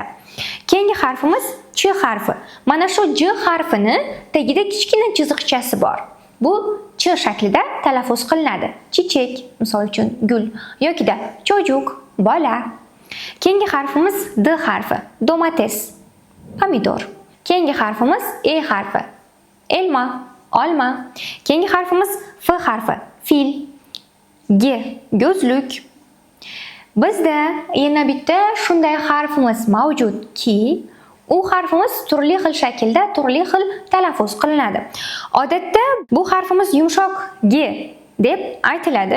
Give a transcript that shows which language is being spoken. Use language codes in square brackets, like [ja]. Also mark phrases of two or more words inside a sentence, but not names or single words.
[uz] Keyingi harfimiz Ch harfi. Mana shu J harfini tagida kichkina chiziqchasi bor. Bu Ch shaklida talaffuz qilinadi. Chichek, misol uchun gul yokida cho'juk, bola. Keyingi harfimiz D harfi. Domates, pomidor. Keyingi harfimiz E harfi. Elma, olma. Keyingi harfimiz F harfi. [tr] Fil, G, gözlük. [uz] Bizda yana bitta shunday harfimiz mavjudki, u harfimiz turli xil shaklda, turli xil talaffuz qilinadi. Odatda bu harfimiz yumshoq G deb aytiladi.